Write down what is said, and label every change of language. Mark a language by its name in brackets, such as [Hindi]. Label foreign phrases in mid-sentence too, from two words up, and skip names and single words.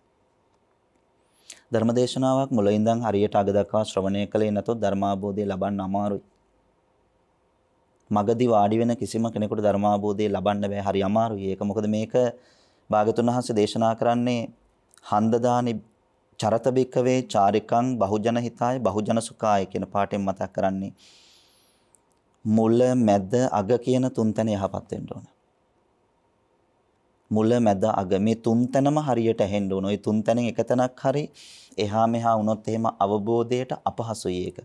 [Sinhala] ධර්මදේශනාවක් මුල ඉඳන් හරියට අග දක්වා ශ්‍රවණය කළේ නැතොත් ධර්මාභෝධය ලබන්න අමාරුයි. මගදී වාඩි වෙන කිසිම කෙනෙකුට ධර්මාභෝධය ලබන්න බෑ. හරි අමාරුයි. ඒක මොකද මේක භාගතුන් වහන්සේ දේශනා කරන්නේ [Pali] හන්දදානි චරත බික්කවේ චාරිකං බහුජන හිතාය බහුජන සුඛාය [Sinhala] කියන පාඩයෙන් මතක් කරන්නේ. මුල මැද අග කියන 3 තැන යහපත් වෙන්න ඕන. මුල මැද අග මේ 3 තැනම හරියට ඇහෙන්න ඕන. ওই 3 තැනෙන් එක තැනක් හරි එහා මෙහා වුණොත් එහෙම අවබෝධයට අපහසුයි ඒක.